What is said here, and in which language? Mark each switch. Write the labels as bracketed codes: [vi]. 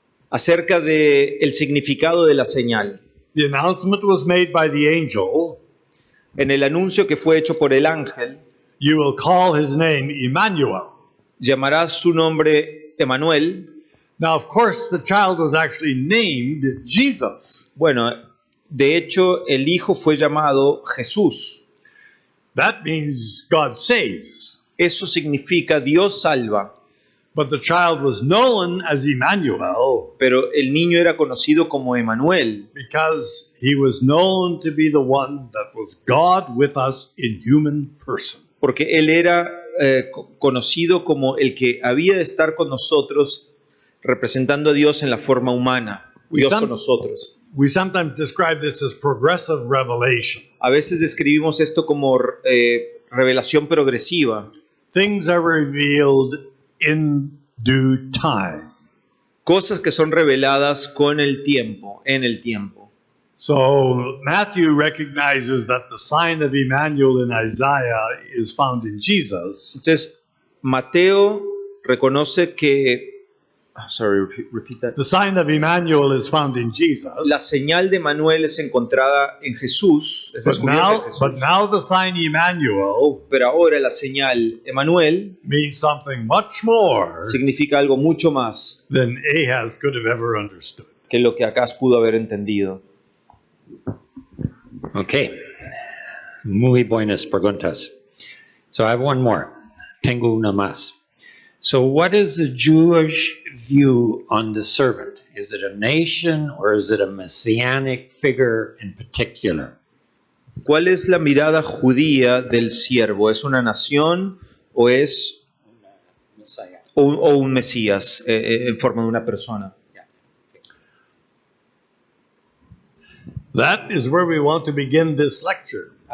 [es] acerca del significado de la señal. [en] The announcement was made by the angel. [es] En el anuncio que fue hecho por el ángel, [en] You will call his name Emmanuel. [es] llamarás su nombre Emmanuel. [en] Now, of course, the child was actually named Jesus. [es] Bueno, de hecho, el hijo fue llamado Jesús. [en] That means God saves. [es] Eso significa Dios salva. [en] But the child was known as Emmanuel [es] pero el niño era conocido como Emanuel, [en] because he was known to be the one that was God with us in human person. [es] porque él era conocido como el que había de estar con nosotros representando a Dios en la forma humana, Dios con nosotros. [en] We sometimes describe this as progressive revelation. [es] A veces describimos esto como revelación progresiva, [en] Things are revealed in due time. [es] cosas que son reveladas con el tiempo, en el tiempo. [en] So Matthew recognizes that the sign of Emmanuel in Isaiah is found in Jesus. [es] Entonces, Mateo reconoce que, [en] repeat that. The sign of Emmanuel is found in Jesus. [es] La señal de Manuel es encontrada en Jesús, es descubierta en Jesús. [en] But now the sign Emmanuel [es] Pero ahora la señal Emanuel [en] means something much more [es] significa algo mucho más [en] than Ahaz could have ever understood. [es] que lo que Acaz pudo haber entendido. [en] Okay. [es] Muy buenas preguntas. [en] So I have one more. [es] Tengo una más. [en] So what is the Jewish view on the servant? Is it a nation or is it a messianic figure in particular? [es] ¿Cuál es la mirada judía del siervo? ¿Es una nación o es o un Mesías en forma de una persona? [en] That is where we want to begin this lecture.